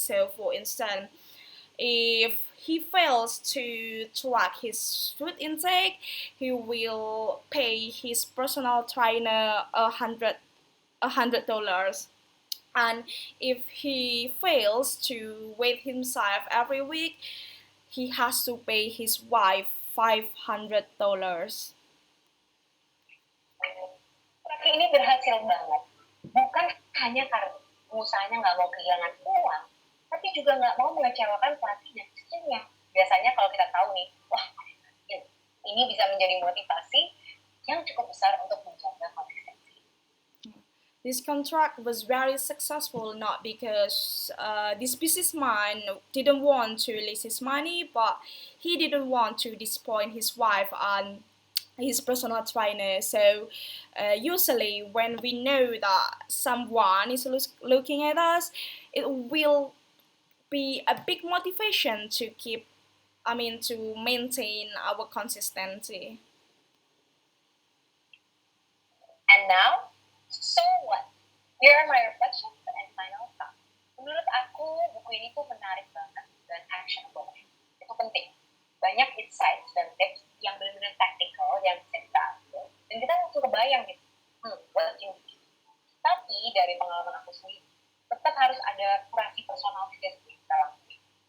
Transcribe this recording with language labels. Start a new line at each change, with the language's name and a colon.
English: So, for instance, if he fails to track his food intake, he will pay his personal trainer $100. And if he fails to weigh himself every week, he has to pay his wife $500.
Indonesian: Tapi ini berhasil banget. Bukan hanya karena usahanya nggak mau kehilangan uang, tapi juga nggak mau mengecewakan pelatih dan istrinya. Biasanya kalau kita tahu nih, wah ini bisa menjadi motivasi yang cukup besar untuk menjaga konsistensi.
English: This contract was very successful not because this businessman didn't want to release his money, but he didn't want to disappoint his wife and his personal trainer. So usually when we know that someone is looking at us, it will be a big motivation to to maintain our consistency. And now, so what? Here are my reflections and final thoughts.
Indonesian: Menurut aku, buku ini tuh menarik banget dan actionable. Itu penting. Banyak insights dan tips yang benar-benar tactical yang bisa kita ambil. Dan kita langsung kebayang gitu,
English: what can we do?
Indonesian: Tapi dari pengalaman aku sendiri, tetap harus ada kurasi personal juga sih kita lakuin.